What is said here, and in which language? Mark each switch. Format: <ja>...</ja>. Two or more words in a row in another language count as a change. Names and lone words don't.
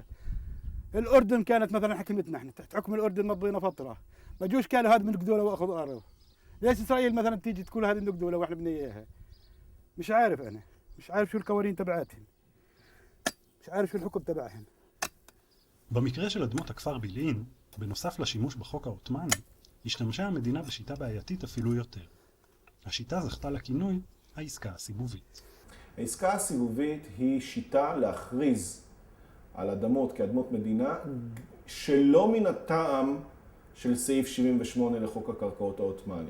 <ar>الاردن كانت مثلا حكمتنا احنا، تحت حكم الاردن مضينا فتره، ما جوش كانوا هذا ملك دوله واخذوا ارض. ليش اسرائيل مثلا تيجي تقول هذه ملك دوله واحنا بدنا اياها؟ مش عارف انا، مش عارف شو القوانين تبعاتهم، مش عارف شو الحكم تبعهم.</ar> <he>במקרה של אדמות הכפר בילעין, בנוסף לשימוש בחוק העות'מאני, השתמשה המדינה בשיטה בעייתית אפילו יותר. השיטה זכתה לכינוי העסקה הסיבובית. העסקה הסיבובית היא שיטה להכריז על אדמות כאדמות מדינה שלא מן הטעם של סעיף 78 לחוק הקרקעות העות'מאני.</he>